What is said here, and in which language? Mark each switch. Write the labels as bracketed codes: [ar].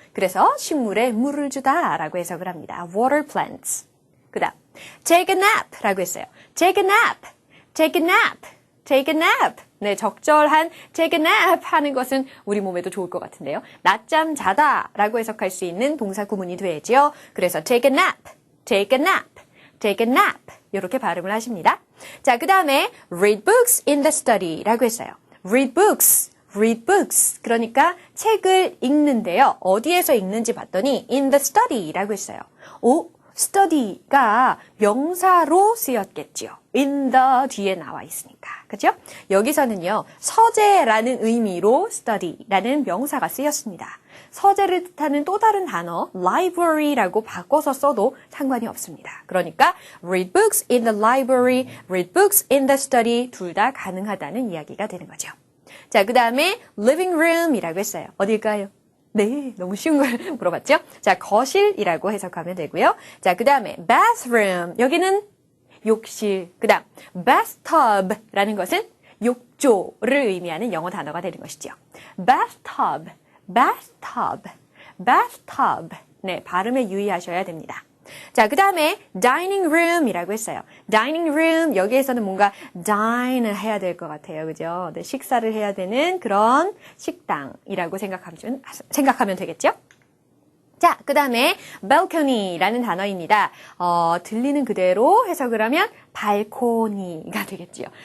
[ko] 그래서 식물에 물을 주다라고 해석을 합니다. [en] water plants. [ko] 그 다음 [en] take a nap [ko] 라고 했어요. [en] take a nap. take a nap. take a nap. [ko] 네, 적절한 [en] take a nap [ko] 하는 것은 우리 몸에도 좋을 것 같은데요. 낮잠 자다 라고 해석할 수 있는 동사 구문이 되죠. 그래서 [en] take a nap, take a nap, [ko] take a nap 이렇게 발음을 하십니다. 자, 그 다음에 [en] read books in the study [ko] 라고 했어요. [en] read books, read books. [ko] 그러니까 책을 읽는데요. 어디에서 읽는지 봤더니 [en] in the study [ko] 라고 했어요. 오, study가 명사로 쓰였겠지요. [en] in the [ko] 뒤에 나와 있으니까. 그죠? 여기서는요, 서재라는 의미로 study라는 명사가 쓰였습니다. 서재를 뜻하는 또 다른 단어, library라고 바꿔서 써도 상관이 없습니다. 그러니까 [en] read books in the library, read books in the study [ko] 둘 다 가능하다는 이야기가 되는 거죠. 자, 그 다음에 [en] living room [ko] 이라고 했어요. 어딜까요? 네, 너무 쉬운 걸 물어봤죠? 자, 거실이라고 해석하면 되고요. 자, 그 다음에 bathroom, 여기는 욕실. 그 다음 bathtub라는 것은 욕조를 의미하는 영어 단어가 되는 것이죠. [en] bathtub, bathtub, bathtub. [ko] 네, 발음에 유의하셔야 됩니다. 자, 그 다음에 [en] dining room [ko] 이라고 했어요. [en] dining room, [ko] 여기에서는 뭔가 dine 해야 될 것 같아요. 그죠? 네, 식사를 해야 되는 그런 식당이라고 생각하면 되겠죠? 자, 그 다음에 balcony라는 단어입니다. 들리는 그대로 해석을 하면 발코니가 되겠지요.